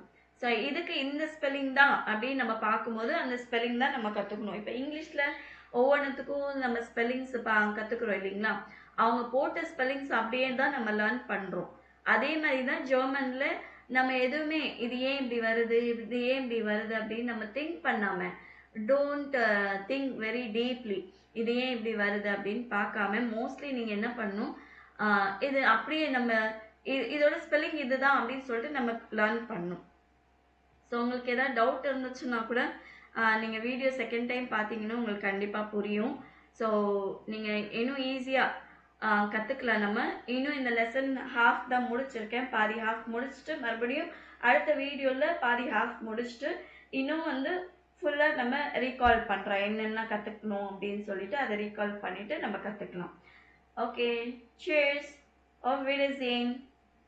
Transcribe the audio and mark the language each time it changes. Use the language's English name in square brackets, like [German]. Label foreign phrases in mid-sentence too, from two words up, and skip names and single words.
[Tamil] ஸோ இதுக்கு இந்த ஸ்பெல்லிங் தான் அப்படின்னு நம்ம பார்க்கும்போது அந்த ஸ்பெல்லிங் தான் நம்ம கற்றுக்கணும். இப்போ இங்கிலீஷில் ஒவ்வொன்றுத்துக்கும் நம்ம ஸ்பெல்லிங்ஸ் கற்றுக்குறோம் இல்லைங்களா. அவங்க போட்ட ஸ்பெல்லிங்ஸ் அப்படியே தான் நம்ம லேர்ன் பண்ணுறோம். அதே மாதிரி தான் ஜெர்மனில் நம்ம எதுவுமே இது ஏன் இப்படி வருது, இது ஏன் இப்படி வருது அப்படின்னு நம்ம திங்க் பண்ணாமல், [English] don't think very deeply, [Tamil] இது ஏன் இப்படி வருது அப்படின்னு பார்க்காம மோஸ்ட்லி நீங்கள் என்ன பண்ணணும், இது அப்படியே நம்ம இதோட ஸ்பெல்லிங் இதுதான் அப்படின்னு சொல்லிட்டு நம்ம லேர்ன் பண்ணணும். ஸோ உங்களுக்கு ஏதாவது டவுட் இருந்துச்சுன்னா கூட நீங்கள் வீடியோ செகண்ட் டைம் பார்த்தீங்கன்னா உங்களுக்கு கண்டிப்பாக புரியும். ஸோ நீங்கள் இன்னும் ஈஸியாக கற்றுக்கலாம். நம்ம இன்னும் இந்த லெசன் ஹாஃப் தான் முடிச்சிருக்கேன். பாதி ஹாஃப் முடிச்சுட்டு மறுபடியும் அடுத்த வீடியோவில் பாதி ஹாஃப் முடிச்சுட்டு இன்னும் வந்து ஃபுல்லாக நம்ம ரீகால் பண்ணுறோம். என்னென்ன கற்றுக்கணும் அப்படின்னு சொல்லிட்டு அதை ரீகால் பண்ணிவிட்டு நம்ம கற்றுக்கலாம். ஓகே, [German] cheers, auf Wiedersehen.